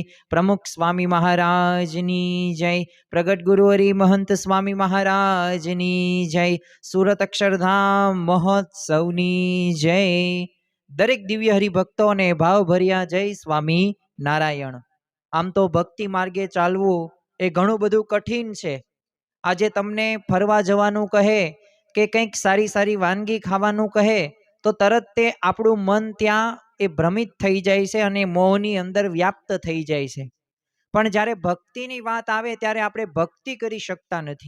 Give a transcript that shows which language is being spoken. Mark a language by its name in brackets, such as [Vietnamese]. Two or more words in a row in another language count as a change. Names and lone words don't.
[Gujarati] પ્રમુખ સ્વામી મહારાજની જય। પ્રગટ ગુરુવરી મહંત સ્વામી મહારાજની જય। સૂરત અક્ષરધામ મહોત્સવની જય। દરેક દિવ્ય હરિભક્તો ને ભાવભર્યા જય સ્વામી નારાયણ। આમ તો ભક્તિ માર્ગે ચાલવું એ ઘણું બધું કઠિન છે। આજે તમને ફરવા જવાનું કહે કે કંઈક સારી સારી વાનગી ખાવાનું કહે તો તરત તે આપણું મન ત્યાં એ ભ્રમિત થઈ જાય છે અને મોહની અંદર વ્યાપ્ત થઈ જાય છે। પણ જ્યારે ભક્તિની વાત આવે ત્યારે આપણે ભક્તિ કરી શકતા નથી।